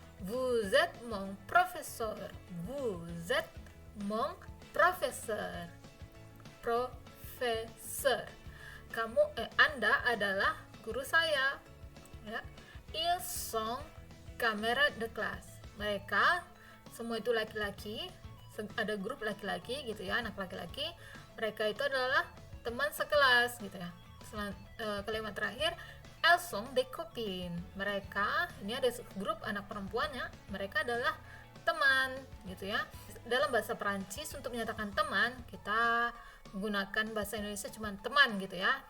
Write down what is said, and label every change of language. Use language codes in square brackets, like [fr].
[fr] Vous êtes mon professeur. Vous êtes mon professeur. [id] Professeur. Anda adalah guru saya. Ya. [fr] Ils sont camarades de classe. [id] Mereka semua itu laki-laki. Ada grup laki-laki gitu ya, anak laki-laki. Mereka itu adalah teman sekelas gitu ya. Kalimat terakhir, [fr] elles sont des copines. [id] Mereka, ini ada grup anak perempuannya, mereka adalah teman gitu ya. Dalam bahasa Perancis untuk menyatakan teman, kita menggunakan bahasa Indonesia cuma teman gitu ya.